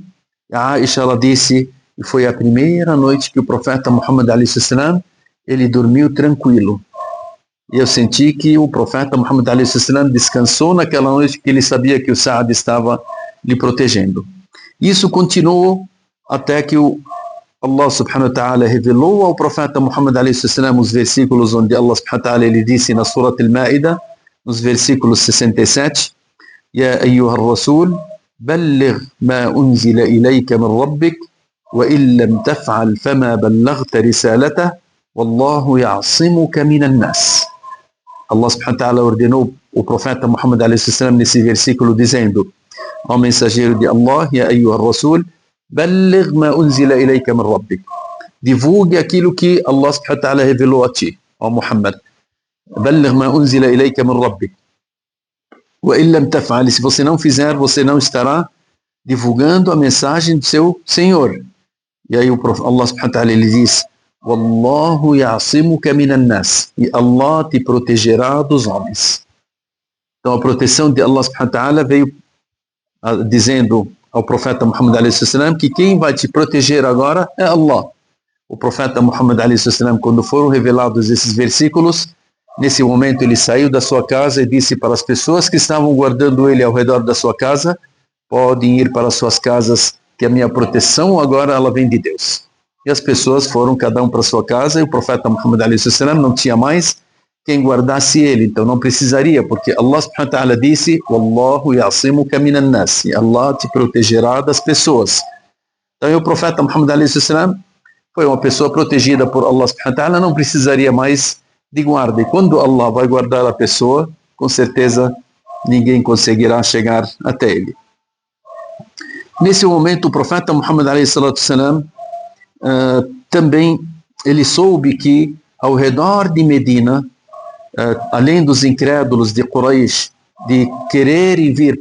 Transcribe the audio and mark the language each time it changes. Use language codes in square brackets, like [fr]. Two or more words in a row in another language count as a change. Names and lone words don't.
[pt] A Aisha, ela disse, e foi a primeira noite que o profeta Muhammad a.s. ele dormiu tranquilo. E eu senti que o profeta Muhammad a.s. descansou naquela noite, que ele sabia que o Sa'd estava lhe protegendo. Isso continuou até que Allah [ar] سبحانه وتعالى [pt] revelou ao profeta Muhammad a.s. os versículos onde Allah [ar] سبحانه وتعالى [pt] ele disse na Surah Al-Ma'idah, nos versículos 67, [ar] يا أيها الرسول بلغ ما أنزل إليك من ربك وإن لم تفعل فما بلغت رسالته والله يعصمك من الناس. [pt] Allah [ar] سبحانه وتعالى [pt] ordenou o profeta Muhammad a.s. nesse versículo dizendo ao mensageiro de Allah: [ar] يا أيها الرسول بلغ ما أنزل إليك من ربك. [pt] Divulgue aquilo que Allah [ar] سبحانه وتعالى [pt] revelou a ti, ó Muhammad. [ar] بلغ ما أنزل إليك من ربك. وإن لم تفعل, [pt] se você não fizer, você não estará divulgando a mensagem do seu Senhor. E aí Allah [ar] سبحانه وتعالى [pt] ele diz: [ar] والله يعصمك من الناس. [pt] E Allah te protegerá dos homens. Então a proteção de Allah [ar] سبحانه وتعالى [pt] veio dizendo ao profeta Muhammad a.s. que quem vai te proteger agora é Allah. O profeta Muhammad a.s., quando foram revelados esses versículos, nesse momento ele saiu da sua casa e disse para as pessoas que estavam guardando ele ao redor da sua casa: podem ir para suas casas, que a minha proteção agora ela vem de Deus. E as pessoas foram cada um para sua casa, e o profeta Muhammad a.s. não tinha mais quem guardasse ele, então não precisaria, porque Allah [ar] سبحانه وتعالى [pt] disse: [ar] والله يعصمك من الناس. [pt] E Allah te protegerá das pessoas. Então o profeta Muhammad a.s. foi uma pessoa protegida por Allah [ar] سبحانه وتعالى, [pt] não precisaria mais de guarda. E quando Allah vai guardar a pessoa, com certeza ninguém conseguirá chegar até ele. Nesse momento o profeta Muhammad a.s. também ele soube que ao redor de Medina, além dos incrédulos de Quraysh de quererem vir